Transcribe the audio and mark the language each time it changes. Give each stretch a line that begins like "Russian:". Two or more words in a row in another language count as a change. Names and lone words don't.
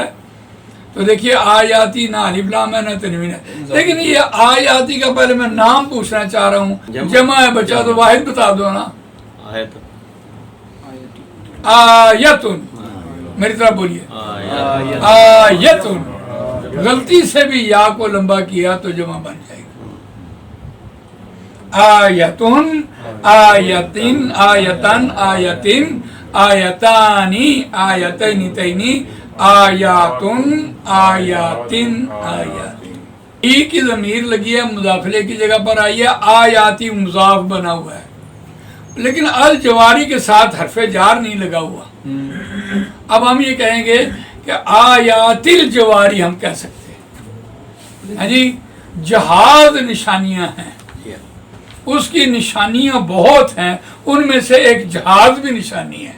Urdu: تو دیکھیے آیاتی نہ الف لام ہے نہ تنوین ہے، لیکن یہ آیاتی کا پہلے میں نام پوچھنا چاہ رہا ہوں، جمع ہے بچہ تو واحد بتا دو نا۔ آیتن، میری طرف بولیے، آیتن۔ غلطی سے بھی یا کو لمبا کیا تو جمع بن جائے گا۔
Arabic: آیتن، آیتن، آیتن، آیتن، آیتانی، آیتین تینی، آیاتن، آیاتن، آیاتن۔
Urdu: ای کی ضمیر لگی ہے، مضافلے کی جگہ پر آئی ہے، آیاتی مضاف بنا ہوا ہے، لیکن الجواری کے ساتھ حرف جار نہیں لگا ہوا۔ اب ہم یہ کہیں گے کہ
Arabic: آیات الجواری
Urdu: ہم کہہ سکتے ہیں، ہاں جی، جہاز نشانیاں ہیں، اس کی نشانیاں بہت ہیں، ان میں سے ایک جہاز بھی نشانی ہے۔